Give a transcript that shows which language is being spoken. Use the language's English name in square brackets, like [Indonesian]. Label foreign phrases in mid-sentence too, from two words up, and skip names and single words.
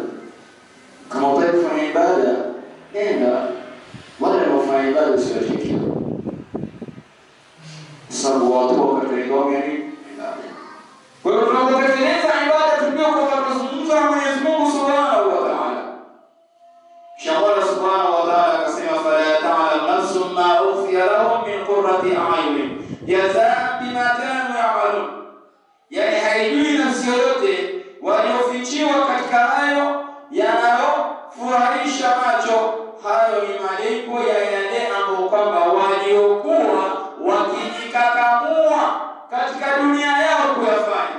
[Swahili] Kama utaki kufanya ibada, nenda wale wanaofanya ibada usiwashirikishe, sababu watu wakati gani. Kwa hiyo tunapotekeleza ibada tujue kwamba tunazungumza na Mwenyezi Mungu [Arabic] سبحانه وتعالى. [Swahili] Allah [Arabic] سبحانه وتعالى [Swahili] akasema, [Arabic] فلا تعلم نفس ما أخفي لهم من قرة أعين جزاء بما كانوا يعملون, [Swahili] yani haijui nafsi yoyote waliofichiwa katika hayo yanayofurahisha macho, hayo ni malipo ya yale ambayo kwamba waliokuwa wakijikakamua katika dunia yao kuyafanya.